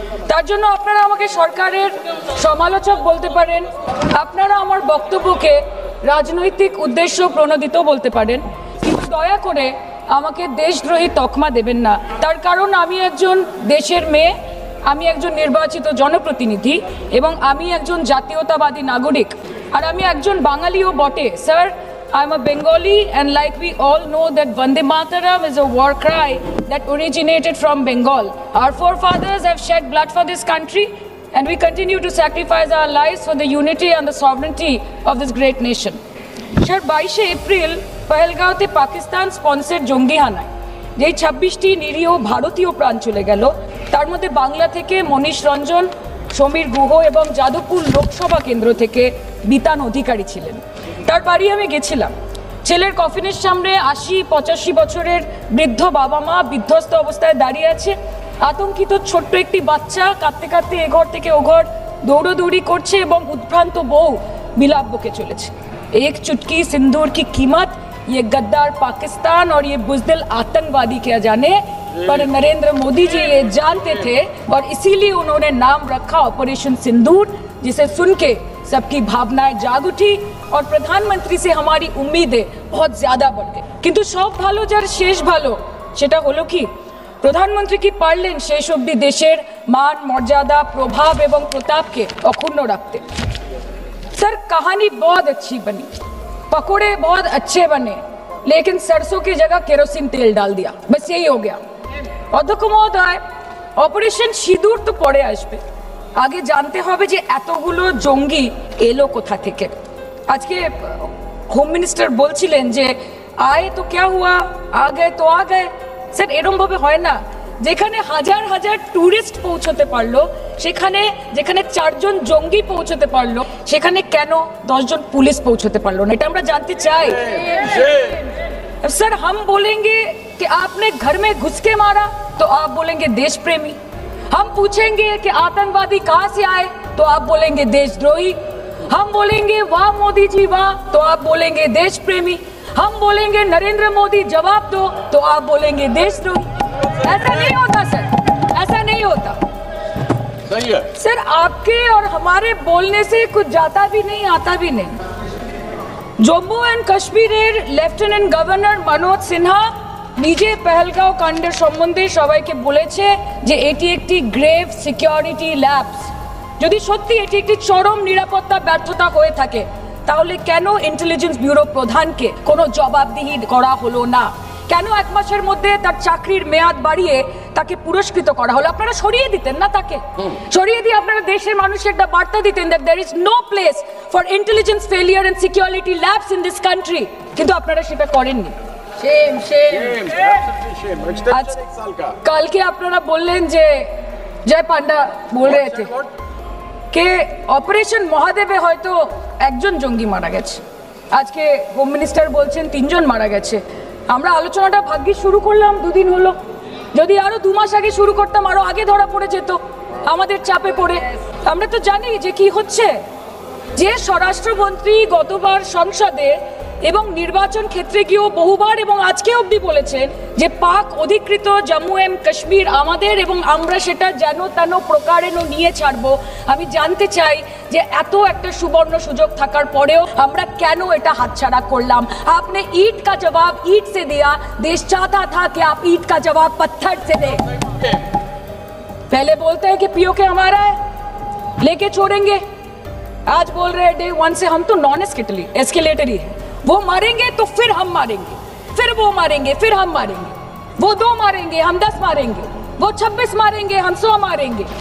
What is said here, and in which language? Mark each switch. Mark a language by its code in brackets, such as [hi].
[bn] তার জন্য আপনারা আমাকে সরকারের সমালোচক বলতে পারেন, আপনারা আমার বক্তব্যকে রাজনৈতিক উদ্দেশ্য প্রণোদিত বলতে পারেন, কিন্তু দয়া করে আমাকে দেশদ্রোহী তকমা দেবেন না। তার কারণ আমি একজন দেশের মেয়ে, আমি একজন নির্বাচিত জনপ্রতিনিধি এবং আমি একজন জাতীয়তাবাদী নাগরিক, আর আমি একজন বাঙালিও বটে। [en] Sir, I am a Bengali, and like we all know that Vande Mataram is a war cry that originated from Bengal. Our forefathers have shed blood for this country, and we continue to sacrifice our lives for the unity and the sovereignty of this great nation. [bn] Sir, 22 April পহেলগাঁওতে Pakistan sponsor জঙ্গি হানায় যেই 26টি নিরীহ ভারতীয় প্রাণ চলে গেল, তার মধ্যে বাংলা থেকে মনীষ রঞ্জন, সমীর গুহ এবং যাদবপুর লোকসভা কেন্দ্র থেকে বিতান অধিকারী ছিলেন। তার বাড়ি আমি গেছিলাম। ছেলের কফিনের সামনে 80-85 বছরের বৃদ্ধ বাবা মা বিধ্বস্ত অবস্থায় দাঁড়িয়ে আছে। আতঙ্কিত ছোট্ট একটি বাচ্চা কাঁদতে কাঁদতে এ ঘর থেকে ও ঘর দৌড়দৌড়ি করছে এবং উদ্ভ্রান্ত বউ বিলাপ বকে চলেছে। [hi] এক চুটকি সিন্দুর কি कीमत ये गद्दार पाकिस्तान और ये बुज़दिल आतंकवादी क्या जाने, पर नरेंद्र मोदी जी ये जानते थे और इसीलिए उन्होंने नाम रखा ऑपरेशन सिंदूर, जिसे सुन के सबकी भावनाएं जाग उठी और प्रधानमंत्री से हमारी उम्मीदें बहुत ज्यादा बढ़ गई। [bn] किंतु सब भालो जार शेष भालो, সেটা হলো কি, প্রধানমন্ত্রী কি পারলেন শেষ অবধি দেশের মান মর্যাদা, প্রভাব এবং প্রতাপকে অক্ষুণ্ণ রাখতে। [hi] सर, कहानी बहुत अच्छी बनी, पकोड़े बहुत अच्छे बने, लेकिन सरसों की जगह केरोसिन तेल डाल दिया, बस यही हो गया। [bn] অধ্যক্ষ মহোদয়, অপারেশন সিঁদুর তো পরে আসবে, আগে জানতে হবে যে এতগুলো জঙ্গি এলো কোথা থেকে। আজকে হোম মিনিস্টার বলছিলেন যে [hi] আয়ে তো ক্যা হুয়া, আ গয়ে [bn] তো আ গয়ে। স্যার, এরকম ভাবে হয় না। যেখানে হাজার হাজার টুরিস্ট পৌঁছতে পারলো, সেখানে যেখানে 4 জন জঙ্গি পৌঁছতে পারলো, সেখানে কেন 10 জন পুলিশ পৌঁছতে পারলো না? এটা আমরা জানতে চাই। [hi] सर, हम बोलेंगे कि आपने घर में घुस के मारा तो आप बोलेंगे देश प्रेमी। हम पूछेंगे कि आतंकवादी कहां से आए तो आप बोलेंगे देशद्रोही। हम बोलेंगे वाह मोदी जी वाह तो आप बोलेंगे देश प्रेमी। हम बोलेंगे नरेंद्र मोदी जवाब दो तो आप बोलेंगे देशद्रोही। ऐसा नहीं होता सर, ऐसा नहीं होता। सही है सर आपके और हमारे बोलने से कुछ जाता भी नहीं आता भी नहीं। [bn] জম্মু অ্যান্ড কাশ্মীরের লেফটেন্যান্ট গভর্নর মনোজ সিনহা নিজে পেহেলগাঁও কাণ্ডের সম্বন্ধে সবাইকে বলেছে যে এটি একটি গ্রেভ সিকিউরিটি ল্যাপস। যদি সত্যি এটি একটি চরম নিরাপত্তা ব্যর্থতা হয়ে থাকে তাহলে কেন ইন্টেলিজেন্স ব্যুরো প্রধানকে কোনো জবাবদিহি করা হলো না? কেন এক মাসের মধ্যে তার চাকরির মেয়াদ বাড়িয়ে তাকে পুরস্কৃত করা হলো? আপনারা সরিয়ে দিতেন না তাকে? সরিয়ে দিয়ে আপনারা দেশের মানুষকে একটা বার্তা দিতেন [en] that there is no place for intelligence failure and security lapse in this country, [bn] কিন্তু আপনারা সেটা করেননি। [en] Shame, shame. [bn] কালকে আপনারা বললেন যে জয় পান্ডা [hi] বল রহে থে কে [bn] অপারেশন মহাদেবে হয়তো একজন জঙ্গি মারা গেছে, আজকে হোম মিনিস্টার বলছেন 3 জন মারা গেছে। আমরা আলোচনাটা ভাগ্যে শুরু করলাম 2 দিন হলো, যদি আরো 2 মাস আগে শুরু করতাম আরো আগে ধরা পড়ে যেত আমাদের চাপে পড়ে। আমরা তো জানি যে কি হচ্ছে, যে স্বরাষ্ট্রমন্ত্রী গতবার সংসদে এবং নির্বাচন ক্ষেত্রে গিয়েও বহুবার এবং আজকে অবধি বলেছেন যে পাক অধিকৃত জম্মু এন্ড কাশ্মীর আমাদের এবং আমরা সেটা যেন তেন প্রকারেণ নিয়ে ছাড়বো। আমি জানতে চাই যে এত একটা সুবর্ণ সুযোগ থাকার পরেও আমরা কেন এটা হাতছাড়া করলাম? [hi] आपने ईंट का जवाब ईंट से दिया, देश चाहता था कि आप ईंट का जवाब पत्थर से दें। पहले बोलते हैं कि पीओके हमारा है, लेके छोड़ेंगे, आज बोल रहे हैं डे 1 से हम तो नॉन एस्केलेटरी है, वो मारेंगे तो फिर हम मारेंगे, फिर वो मारेंगे, फिर हम मारेंगे, वो 2 मारेंगे हम 10 मारेंगे, वो 26 मारेंगे हम 100 मारेंगे।